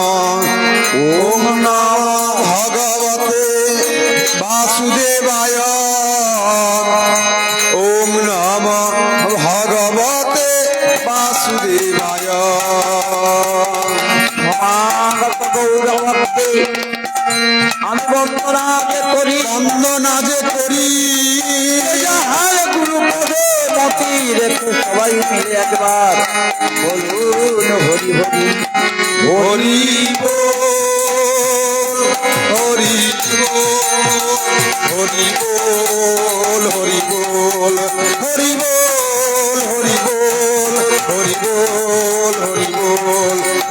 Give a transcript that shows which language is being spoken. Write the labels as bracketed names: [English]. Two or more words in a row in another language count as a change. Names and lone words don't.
[Sanskrit] ओम नमो भगवते वासुदेवाय ओम नमो भगवते वासुदेवाय। [Bangla] गौरवते আমি বন্দনা যে করি যাহার গুরুপদে মতি রেখে সবাই মিলে একবার বলুন হরি হরি হরি হরি হরি বল হরি বল হরি বল হরি বল হরি বল হরি বল।